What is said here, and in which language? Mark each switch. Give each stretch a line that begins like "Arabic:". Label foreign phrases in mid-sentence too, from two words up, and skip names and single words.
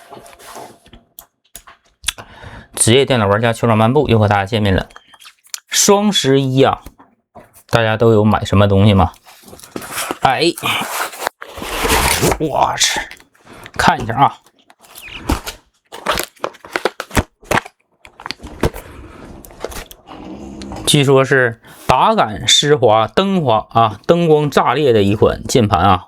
Chinese: 職業電腦玩家球場漫步又和大家見面了。雙11啊，大家都有買什麼東西嗎？哎，我去，看一下啊。据說是打感湿滑、灯光炸裂的一款键盘啊！